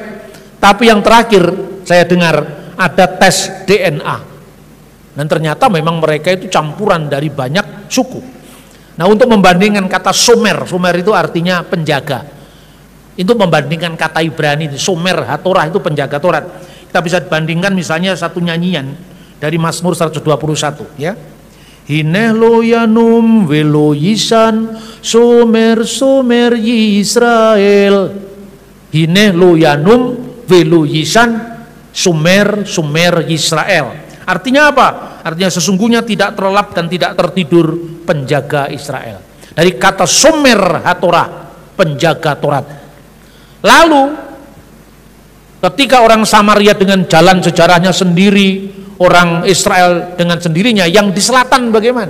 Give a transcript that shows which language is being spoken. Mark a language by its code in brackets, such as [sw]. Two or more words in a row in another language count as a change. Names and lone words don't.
[id] Tapi yang terakhir saya dengar ada tes DNA, dan ternyata memang mereka itu campuran dari banyak suku. Nah, untuk membandingkan kata Somer itu artinya penjaga, itu membandingkan kata Ibrani [he] שומר התורה [id] itu penjaga Taurat. Kita bisa bandingkan misalnya satu nyanyian dari Mazmur 121 ya. [he] הנה לא ינום ולא יישן שומר ישראל. הנה לא ינום ולא יישן שומר ישראל. [id] Artinya apa? Artinya sesungguhnya tidak terlelap dan tidak tertidur penjaga Israel. Dari kata [he] שומר התורה, [id] penjaga Taurat. Lalu ketika orang Samaria dengan jalan sejarahnya sendiri, orang Israel dengan sendirinya, yang di selatan bagaimana?